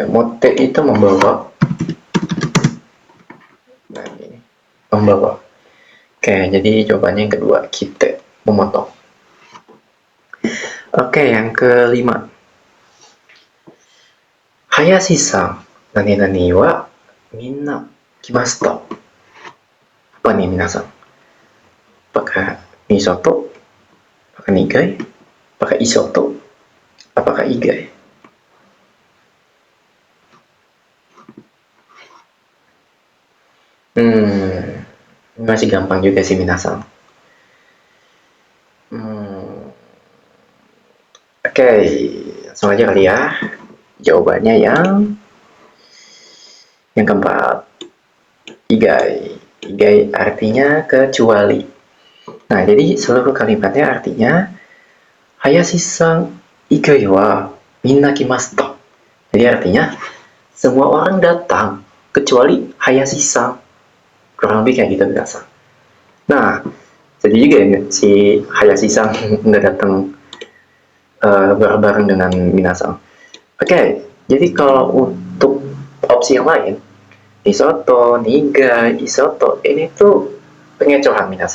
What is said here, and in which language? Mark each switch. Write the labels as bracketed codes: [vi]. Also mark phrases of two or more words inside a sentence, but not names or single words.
[id] Mote itu membawa. Nah, ini membawa. Oke, jadi jawabannya yang kedua, kite, memotong. Oke, yang kelima. Hayashi-san, [ja] 何々は皆来ました. [id] Apa nih minasan? Apakah misoto? Apakah nigai? Apakah isoto? Apakah igai? Masih gampang juga sih minasan. Oke, langsung aja kali ya. Jawabannya yang keempat. Igai. Igai artinya kecuali. Nah, jadi seluruh kalimatnya artinya Hayashi-san [ja] 以外は皆来ました. [id] Jadi artinya semua orang datang kecuali Hayashi-san. Kurang lebih kayak gitu biasa. Nah, jadi juga ya, si Hayashi-san nggak datang bareng-bareng dengan minasan. Oke, jadi kalau untuk opsi yang lain, Misoto, Niga, Isoto, ini tuh pengecohan minasan.